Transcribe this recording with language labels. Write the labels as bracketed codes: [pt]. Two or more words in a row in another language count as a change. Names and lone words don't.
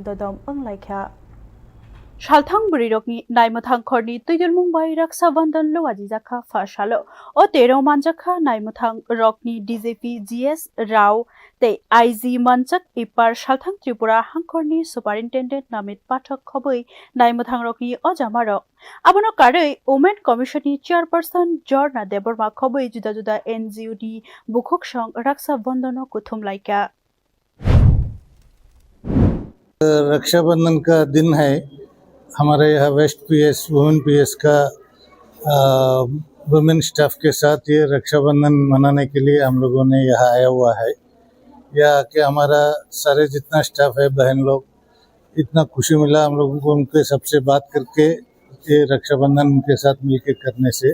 [trp] dodom anglaikha Salthang Burirokni Naimwthangkhorni Tuidul Mumbai Raksha Bandhan luwaji jakha fashalo o tero manjakha Naimwthangrokni DJP GS Rao te IG Manchak Ipar Salthang Tripura Hangkhorni Superintendent Namit Pathak khoboi Naimwthangrokni ojamaro Abono karei Women Commission ni Chairperson Jorna Deborma khoboi juda juda NGO ni bukhok song Raksha Bandhano kuthum laika [hi] रक्षाबंधन का दिन है। हमारे यहाँ वेस्ट पीएस वुमेन पीएस का [en] women staff [hi] के साथ ये रक्षाबंधन मनाने के लिए हम लोगों ने यहाँ आया हुआ है। यहाँ आके हमारा सारे जितना स्टाफ है बहन लोग इतना खुशी मिला हम लोगों को उनके सबसे बात करके ये रक्षाबंधन उनके साथ मिलके करने से।